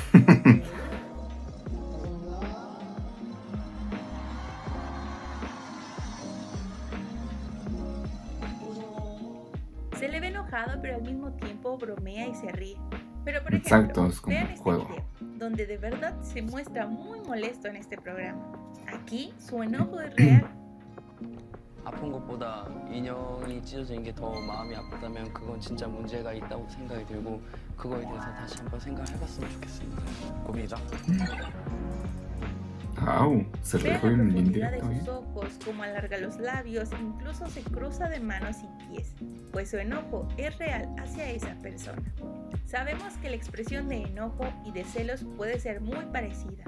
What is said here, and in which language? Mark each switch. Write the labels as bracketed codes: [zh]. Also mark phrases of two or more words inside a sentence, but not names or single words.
[es] Se le ve enojado, pero al mismo tiempo bromea y se ríe. Pero por Exacto, ejemplo, es como vean un este juego. video, donde de verdad se muestra muy molesto en este programa. Aquí su enojo es real. [ko] 아픈 것보다 인형이 찢어지는 게 더 마음이 아프다면 그건 진짜 문제가 있다고 생각이 들고 그거에 대해서 다시 한번 생각해봤으면 좋겠습니다. 고민이다. [es] ¡Au! Se Vean dejó la en el profundidad de indirecto, sus ojos, cómo alarga los labios, incluso se cruza de manos y pies, pues su enojo es real hacia esa persona. Sabemos que la expresión de enojo y de celos puede ser muy parecida.